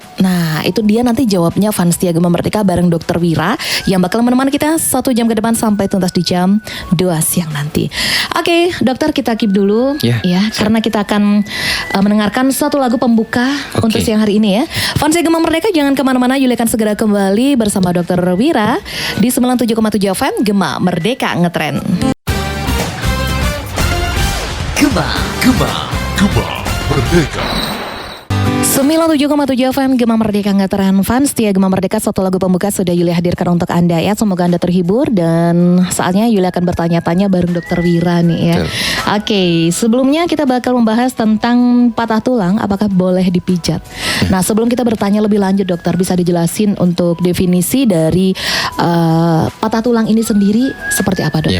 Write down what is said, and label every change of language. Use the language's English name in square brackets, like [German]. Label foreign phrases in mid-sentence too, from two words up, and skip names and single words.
[Indonesian] Nah, itu dia nanti jawabnya fans setia Gema Merdeka bareng Dokter Wira yang bakal menemani kita 1 jam ke depan sampai tuntas di jam 2 siang nanti. Oke, dokter, kita keep dulu ya, karena kita akan mendengarkan satu lagu pembuka untuk siang hari ini ya. Fans setia Gema Merdeka jangan kemana-mana, Yulia akan segera kembali bersama Dokter Wira di 97,7 FM Gema Merdeka Ngetren. Gema Merdeka. 97,7 FM Gema Merdeka Ngetren. Fans setia Gema Merdeka, satu lagu pembuka sudah Yulia hadirkan untuk Anda ya. Semoga Anda terhibur dan saatnya Yulia akan bertanya-tanya bareng Dokter Wira nih ya. Oke, sebelumnya kita bakal membahas tentang patah tulang apakah boleh dipijat. Nah, sebelum kita bertanya lebih lanjut dokter, bisa dijelasin untuk definisi dari patah tulang ini sendiri seperti apa dok?